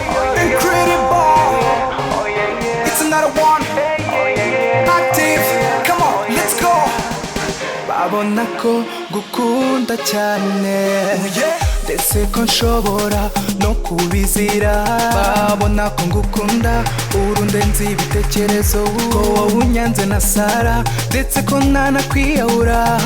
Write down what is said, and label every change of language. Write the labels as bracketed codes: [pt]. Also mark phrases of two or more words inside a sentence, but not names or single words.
[en] Incredible. It's another one. Active. Come on, let's go. [rw] Babona ko ngukunda cyane. Ndetse ko nshobora no kubizira. Babona ko ngukunda, urundenze ibitekerezo. Ko wowe unyanze na Sara, ndetse ko ntanakwiyahura.